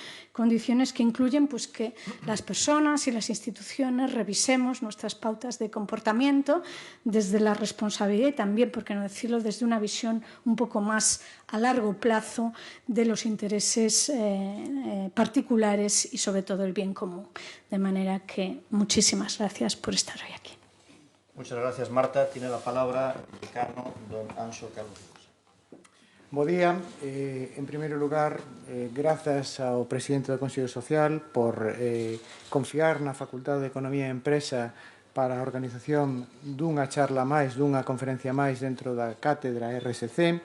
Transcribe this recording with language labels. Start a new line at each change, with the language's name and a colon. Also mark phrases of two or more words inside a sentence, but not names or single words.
Spanish: Condiciones que incluyen pues, que las personas y las instituciones revisemos nuestras pautas de comportamiento desde la responsabilidad y también, por qué no decirlo, desde una visión un poco más a largo plazo de los intereses particulares y sobre todo el bien común. De manera que muchísimas gracias por estar hoy aquí. Muchas gracias, Marta. Tiene la palabra el decano, don Anxo Calvo.
Galician: Bo día. En primeiro lugar, grazas ao presidente do Consello Social por confiar na Facultade de Economía e Empresa para a organización dunha charla máis, dunha conferencia máis dentro da cátedra RSC.